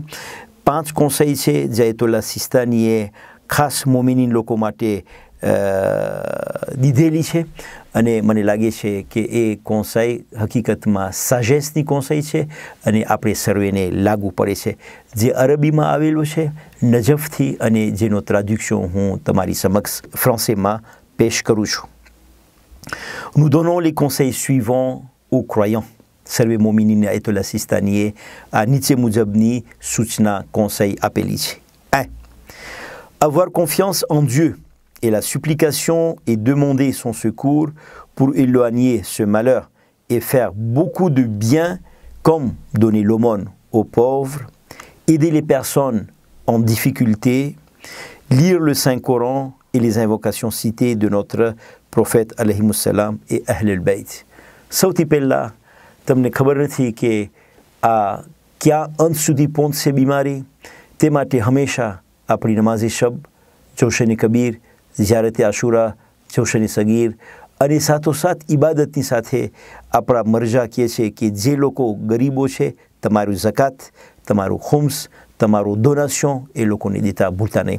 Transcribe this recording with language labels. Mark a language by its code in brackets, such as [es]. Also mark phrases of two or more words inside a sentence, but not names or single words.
[gu] 5 કોંસાઈ છે જે આયતુલ્લાહ સિસ્તાનીએ ખાસ મોમિનીન લોકો માટે દીધેલી છે, અને મને લાગે છે કે એ કોંસાઈ હકીકતમાં સાજેસની કોંસાઈ છે અને આપણે સર્વેને લાગુ પડે છે, જે અરબીમાં આવેલું છે નજફથી, અને જેનો ટ્રાડ્યુક્શન હું તમારી સમક્ષ ફ્રાન્સેમાં પેશ કરું છું। [fr] Nous donnons les conseils suivants aux croyants. [gu] સર્વે મોમિનીને આયતુલ્લાહ સિસ્તાનીએ આ નીચે મુજબની સૂચના કોંસાઈ આપેલી છે। 1. [fr] Avoir confiance en Dieu et la supplication et demander son secours pour éloigner ce malheur et faire beaucoup de bien, comme donner l'aumône aux pauvres, aider les personnes en difficulté, lire le Saint-Coran et les invocations citées de notre prophète [ar] عليه السلام [fr] et Ahl al-Bayt. [gu] સૌથી પહેલાં તમને ખબર નથી કે આ ક્યાં અંત સુધી પહોંચશે બીમારી, તે માટે હંમેશા આપણી નમાઝે શબ, જોશને કબીર, ઝિયારતે આશુરા, જોશને સગીર, અને સાથોસાથ ઇબાદતની સાથે આપણા મરજા કહે છે કે જે લોકો ગરીબો છે, તમારું ઝકાત, તમારું ખુમ્સ, તમારું ડોનેશન એ લોકોને દેતા ભૂલતા નહીં।